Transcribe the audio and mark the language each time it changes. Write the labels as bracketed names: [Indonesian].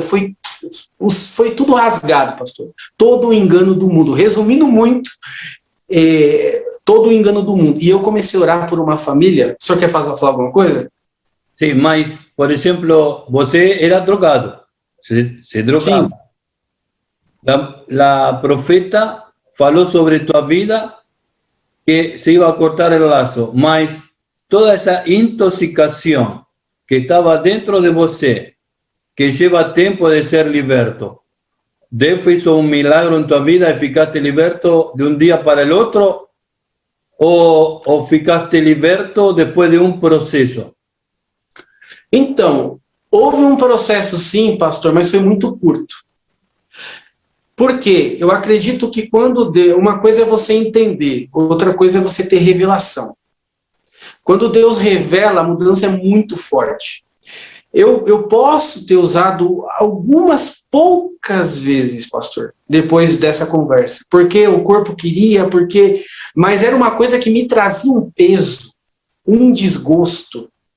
[Portuguese] Foi tudo rasgado, pastor. Todo o engano do mundo. Resumindo muito, todo o engano do mundo. E eu comecei a orar por uma família. O senhor quer falar alguma coisa? Sim, mas, por exemplo, você era drogado. Se drogava. Sim. [Spanish] La profeta [Portuguese] falou [Spanish] sobre tua vida que se iba a cortar el lazo, [Portuguese] mas [Spanish] toda esa intoxicación que estaba dentro de [Portuguese] você, [Spanish] que lleva tiempo de ser liberto, Dios hizo un milagro en tu vida y [Portuguese] ficaste liberto [Spanish] de un día para el otro, o ficaste liberto después de un proceso? [Portuguese] Então, houve um processo sim, pastor, mas foi muito curto. Por quê? Eu acredito que uma coisa é você entender, outra coisa é você ter revelação. Quando Deus revela, a mudança é muito forte. Eu posso ter usado algumas poucas vezes, pastor, depois dessa conversa, porque o corpo queria, mas era uma coisa que me trazia um peso, um desgosto.